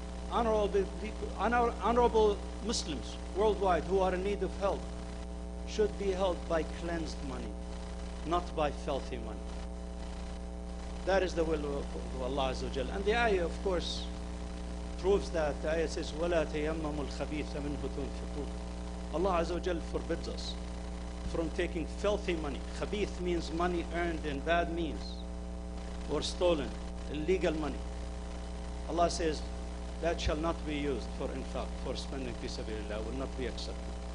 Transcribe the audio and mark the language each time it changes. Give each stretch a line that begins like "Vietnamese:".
English: Honorable Muslims worldwide who are in need of help should be helped by cleansed money, not by filthy money. That is the will of Allah Azza wa Jal. And the ayah, of course, proves that. The ayah says,
Arabic: وَلَا تَيَمَّمُوا الْخَبِيثَ مِنْهُ تُنْفِقُونَ.
English: Allah Azza wa Jal forbids us from taking filthy money. Khabith means money earned in bad means or stolen, illegal money. Allah says that shall not be used for infaq, for spending fi sabilillah, will not be accepted.